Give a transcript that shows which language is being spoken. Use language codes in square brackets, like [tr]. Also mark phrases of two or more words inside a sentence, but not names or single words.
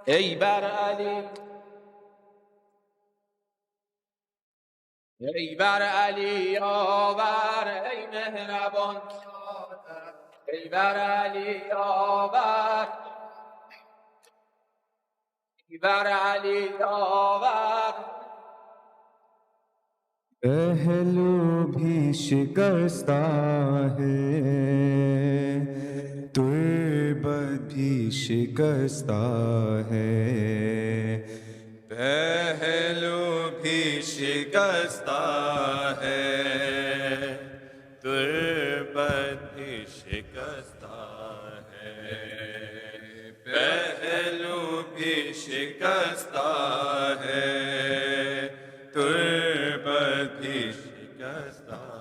[fa] ای بر علی ای بر علی آور ای مهربان ای بر علی آور ای بر علی آور [ur] پہلو بھی شکستہ ہے تربت بھی شکستہ ہے پہلو بھی شکستہ ہے تربت بھی شکستہ ہے پہلو بھی شکستہ ہے تربت بھی شکستہ